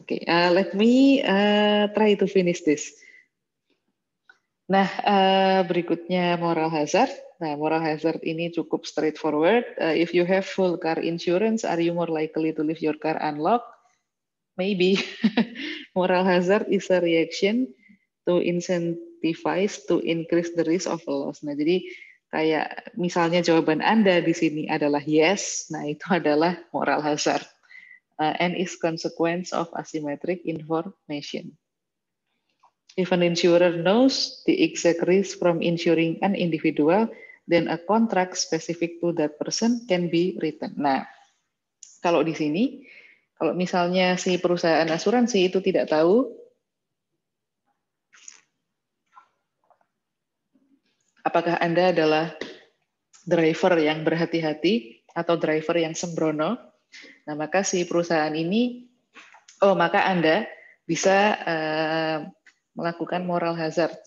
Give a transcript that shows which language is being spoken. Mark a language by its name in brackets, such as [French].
[English] Oke, let me try to finish this. [Indonesian] Nah, berikutnya [English] moral hazard. [Indonesian] Nah, moral hazard ini cukup straightforward. [English] If you have full car insurance, are you more likely to leave your car unlocked? Maybe. Moral hazard is a reaction to incentivize to increase the risk of a loss. [Indonesian] Nah, jadi kayak misalnya jawaban Anda di sini adalah yes, nah itu adalah moral hazard. [English] And is consequence of asymmetric information. If an insurer knows the exact risk from insuring an individual, then a contract specific to that person can be written. [Indonesian] Nah, kalau di sini, kalau misalnya si perusahaan asuransi itu tidak tahu apakah Anda adalah driver yang berhati-hati atau driver yang sembrono, nah maka si perusahaan ini, maka Anda bisa melakukan moral hazard.